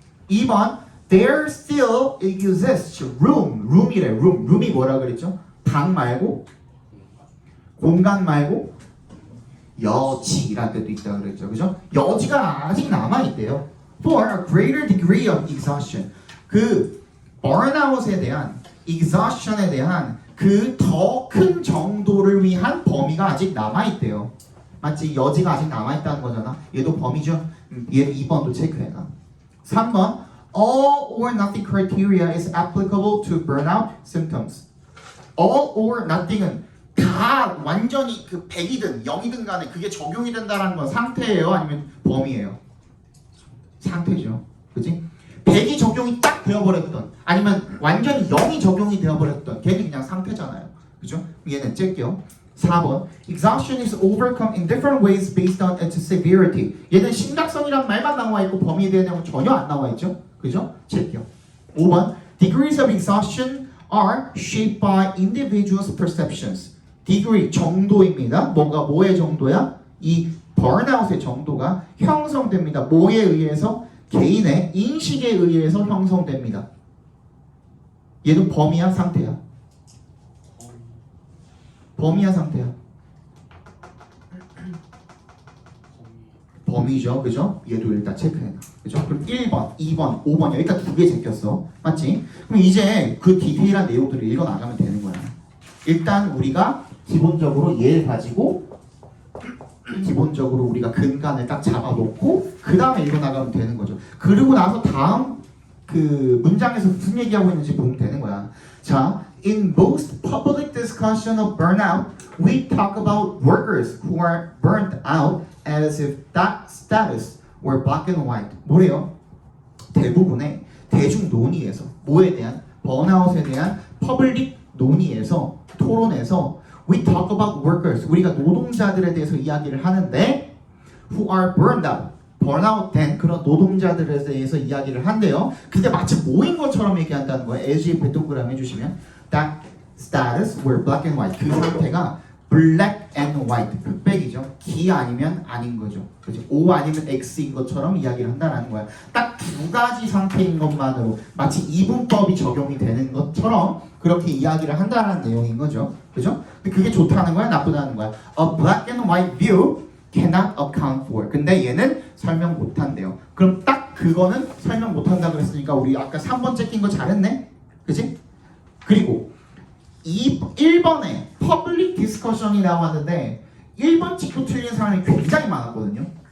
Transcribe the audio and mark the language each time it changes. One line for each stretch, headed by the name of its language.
English: 2번 There still exists room.
Korean: room이래. room이 뭐라 그랬죠? 방 말고 공간 말고 여지라는 뜻도 있다 그랬죠. 그죠? 여지가 아직 남아있대요.
English: For a greater degree of exhaustion.
Korean: 그 burnout에 대한 exhaustion에 대한 그 더 큰 정도를 위한 범위가 아직 남아있대요. 맞지? 여지가 아직 남아있다는 거잖아. 얘도 범위죠. 얘 2번도 체크해놔.
English: 3번 All or nothing criteria is applicable to burnout symptoms.
Korean: All or nothing은 다 완전히 그 100이든 0이든 간에 그게 적용이 된다는 건 상태예요? 아니면 범위예요? 상태죠. 그치? 100이 적용이 딱 되어버렸던 아니면 완전히 0이 적용이 되어버렸던 걔는 그냥 상태잖아요. 그죠? 얘는 찔게요.
English: 4번 Exhaustion is overcome in different ways based on its severity.
Korean: 얘는 심각성이란 말만 나와 있고 범위에 대한 내용은 전혀 안 나와 있죠. 그죠? 찔게요.
English: 5번 Degrees of exhaustion are shaped by individuals' perceptions.
Korean: degree 정도입니다. 뭐의 정도야? 이 burnout의 정도가 형성됩니다. 뭐에 의해서? 개인의 인식에 의해서 형성됩니다. 얘도 범위야, 상태야? 범위야, 상태야? 범위죠, 그죠? 얘도 일단 체크해놔. 그죠? 그럼 1번, 2번, 5번 여기까지 2개 제꼈어. 맞지? 그럼 이제 그 디테일한 내용들을 읽어나가면 되는 거야. 일단 우리가 기본적으로 얘를 가지고 기본적으로 우리가 근간을 딱 잡아놓고 그 다음에 읽어나가면 되는 거죠. 그리고 나서 다음 그 문장에서 무슨 얘기하고 있는지 보면 되는 거야.
English: 자, in most public discussion of burnout, we talk about workers who are burnt out as if that status were black and white.
Korean: 뭐래요? 대부분의 대중 논의에서 뭐에 대한? 번아웃에 대한 퍼블릭 논의에서 토론에서
English: we talk about workers.
Korean: 우리가 노동자들에 대해서 이야기를 하는데
English: who are burned out.
Korean: 번아웃된 그런 노동자들에 대해서 이야기를 한대요. 근데 마치 모인 것처럼 얘기한다는 거예요.
English: LG
Korean: 동그라미 해주시면
English: that status were black and white.
Korean: 그 상태가
English: black and white.
Korean: 흑백이죠. 기 아니면 아닌 거죠. 그렇지? O 아니면 X인 것처럼 이야기를 한다는 거야. 딱 두 가지 상태인 것만으로 마치 이분법이 적용이 되는 것처럼 그렇게 이야기를 한다는 내용인 거죠. 그죠? 근데 그게 좋다는 거야? 나쁘다는 거야?
English: A black and white view cannot account for.
Korean: 근데 얘는 설명 못한대요. 그럼 딱 그거는 설명 못한다 그랬으니까 우리 아까 3번 째낀 거 잘했네? 그치? 그리고 1번에 퍼블릭 디스커션이 나왔는데 1번 찍고 틀린 사람이 굉장히 많았거든요.